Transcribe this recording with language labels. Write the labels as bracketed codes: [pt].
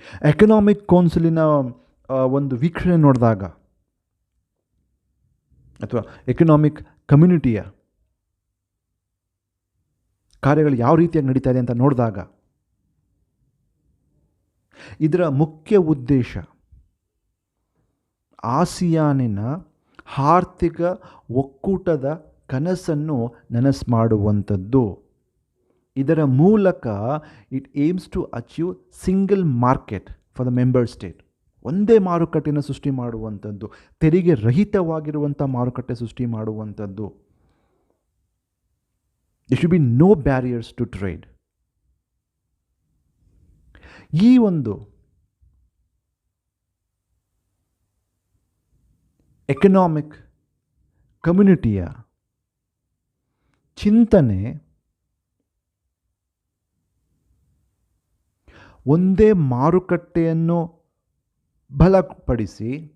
[kn] Economic ಕೌನ್ಸಿಲಿನ ಒಂದು ವೀಕ್ಷಣೆ ನೋಡಿದಾಗ, ಅಥವಾ ಎಕನಾಮಿಕ್ ಕಮ್ಯುನಿಟಿಯ ಕಾರ್ಯಗಳು ಯಾವ ರೀತಿಯಾಗಿ ನಡೀತಾ ಇದೆ ಅಂತ ನೋಡಿದಾಗ, ಇದರ ಮುಖ್ಯ ಉದ್ದೇಶ ಆಸಿಯಾನಿನ ಆರ್ಥಿಕ ಒಕ್ಕೂಟದ ಕನಸನ್ನು ನನಸು ಮಾಡುವಂಥದ್ದು. ಇದರ ಮೂಲಕ [en] It aims to achieve single market for the member state. [kn] ಒಂದೇ ಮಾರುಕಟ್ಟೆಯನ್ನು ಸೃಷ್ಟಿ ಮಾಡುವಂಥದ್ದು, ತೆರಿಗೆ ರಹಿತವಾಗಿರುವಂಥ ಮಾರುಕಟ್ಟೆ ಸೃಷ್ಟಿ ಮಾಡುವಂಥದ್ದು. [en] there should be no barriers to trade. [kn] ಈ ಒಂದು ಎಕನಾಮಿಕ್ ಕಮ್ಯುನಿಟಿಯ ಚಿಂತನೆ ಒಂದೇ ಮಾರುಕಟ್ಟೆಯನ್ನು ಬಲಪಡಿಸಿ